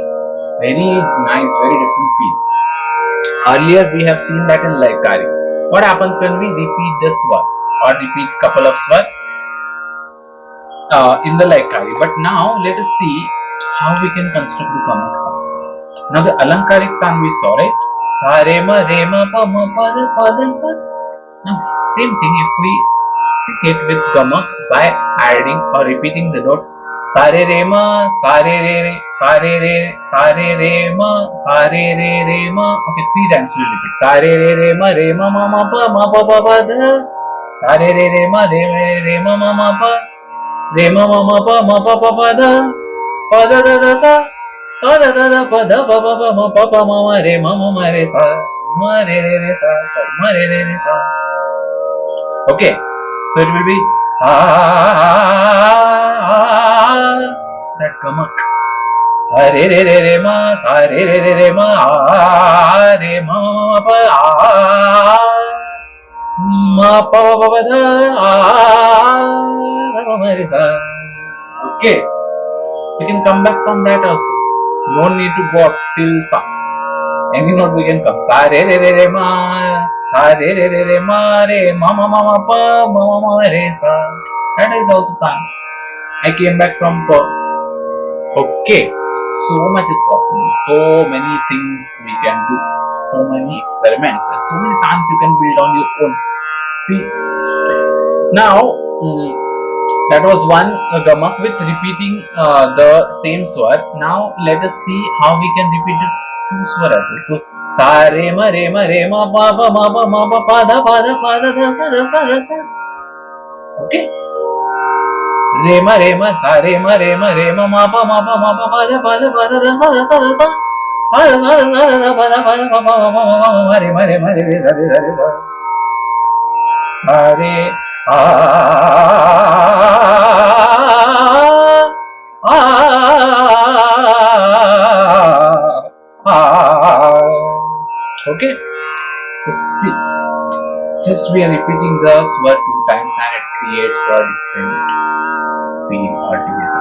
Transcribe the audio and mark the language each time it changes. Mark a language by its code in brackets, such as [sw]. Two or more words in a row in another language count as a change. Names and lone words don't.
[en] Very nice, very different feel. Earlier we have seen that in Laikari. What happens when we repeat the Swar or repeat couple of Swar in the Laikari? But now let us see how we can construct the Gamak Taan. Now the Alankarik Taan we saw, right? Sa re ma pa da sa. Now same thing if we sing it with Gamak by adding or repeating the note sa re re ma, sa re re re, sa re re sa re re ma, sa re re ma. Okay, 3 times we repeat. Sa re re ma pa da. Sa re re ma pa. Re ma pa da. Pa da da sa. Sa da da pa da pa ma re sa. Ma re sa. Ma re sa. Okay, so it will be that Gamak. Sa re re ma, sa re re ma, re ma pa ma pa da ma re sa. Okay, we can come back from that also. No need to go up till sa. Any note we can come. Sa re re ma. Sa re re ma re ma pa ma re sa. That is also Taan. I came back from pa. Okay, so much is possible. So many things we can do. So many experiments and so many Taans you can build on your own. See, now that was one Gamak with repeating the same Swar. Now let us see how we can repeat it 2 Swar as well. So sa re ma pa da da sa. Okay. Re ma sa re ma pa da da sa. Sare a okay, so see, just we are repeating the swar two times and it creates a different feel altogether.